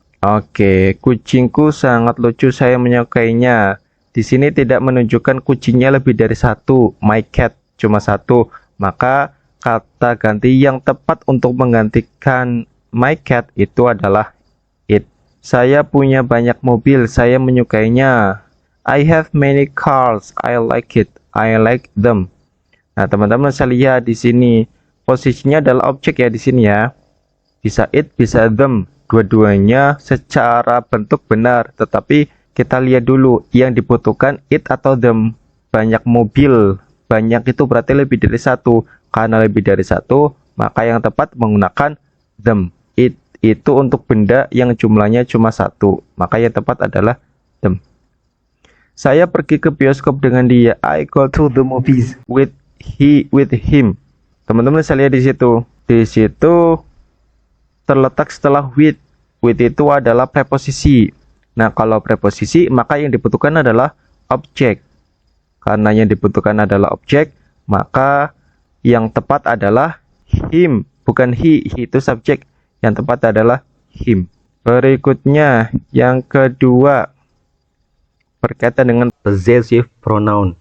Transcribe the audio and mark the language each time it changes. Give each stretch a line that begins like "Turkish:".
Indonesian: Oke, kucingku sangat lucu, saya menyukainya. Di sini tidak menunjukkan kucingnya lebih dari satu. My cat cuma satu. Maka kata ganti yang tepat untuk menggantikan my cat itu adalah it. Saya punya banyak mobil, saya menyukainya.
English: I have many cars, I like it. I like them.
Indonesian: Nah, teman-teman bisa lihat di sini posisinya adalah objek ya di sini ya. Bisa it, bisa them. Dua-duanya secara bentuk benar, tetapi kita lihat dulu yang dibutuhkan it atau them. Banyak mobil, banyak itu berarti lebih dari satu. Karena lebih dari satu, maka yang tepat menggunakan them. It itu untuk benda yang jumlahnya cuma satu, maka yang tepat adalah them. Saya pergi ke bioskop dengan dia.
English: I go to the movies with him.
Indonesian: Teman-teman bisa lihat di situ. Di situ terletak setelah with. With itu adalah preposisi. Nah, kalau preposisi, maka yang dibutuhkan adalah objek. Karena yang dibutuhkan adalah objek, maka yang tepat adalah him, bukan he. He itu subjek. Yang tepat adalah him. Berikutnya, yang kedua, berkaitan dengan possessive pronoun.